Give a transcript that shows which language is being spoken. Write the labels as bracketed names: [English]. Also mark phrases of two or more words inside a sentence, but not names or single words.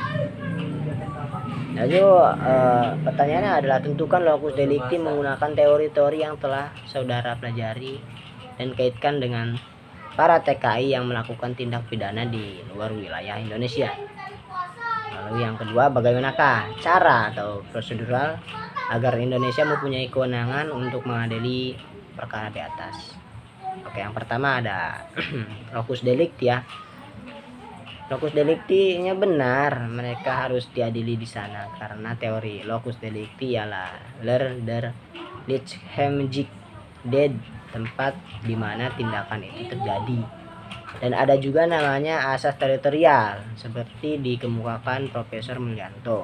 [Indonesian] Lalu pertanyaannya adalah tentukan [Latin] locus delicti [Indonesian] menggunakan teori-teori yang telah saudara pelajari dan kaitkan dengan para TKI yang melakukan tindak pidana di luar wilayah Indonesia. Lalu yang kedua, bagaimanakah cara atau prosedural agar Indonesia mempunyai kewenangan untuk mengadili perkara di atas? Oke, yang pertama ada [Latin] locus delicti [Indonesian] ya. [Latin] Locus delicti-nya [Indonesian] benar, mereka harus diadili di sana karena teori [Latin] locus delicti [Indonesian] ialah [Dutch] ler der lichthemjik dead, [Indonesian] tempat di mana tindakan itu terjadi. Dan ada juga namanya asas teritorial seperti dikemukakan Profesor Mulyanto.